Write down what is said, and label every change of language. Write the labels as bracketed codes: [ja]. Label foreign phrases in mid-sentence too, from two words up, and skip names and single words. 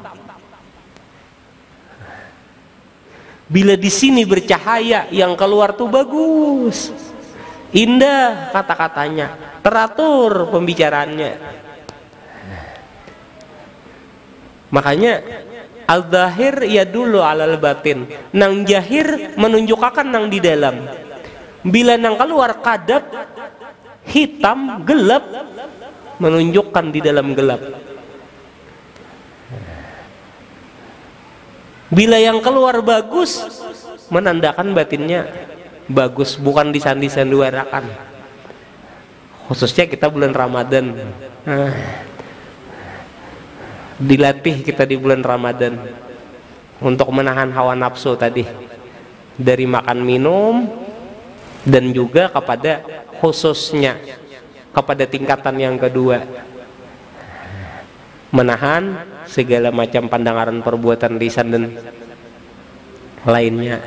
[id] Bila di sini bercahaya, yang keluar tuh bagus, indah kata-katanya, teratur pembicaraannya. [bjn] Makanya [ar] الظاهر يدل على الباطن, [bjn] nang jahir menunjukkan nang di dalam. Bila nang keluar kadap, [id] hitam, gelap, menunjukkan di dalam gelap. Bila yang keluar bagus, menandakan batinnya bagus, bukan disandi-sandiwarakan. Khususnya kita bulan Ramadan, dilatih kita di bulan Ramadan untuk menahan hawa nafsu tadi, dari makan minum, dan juga kepada khususnya kepada tingkatan yang kedua, menahan segala macam pandangan, perbuatan, lisan dan lainnya.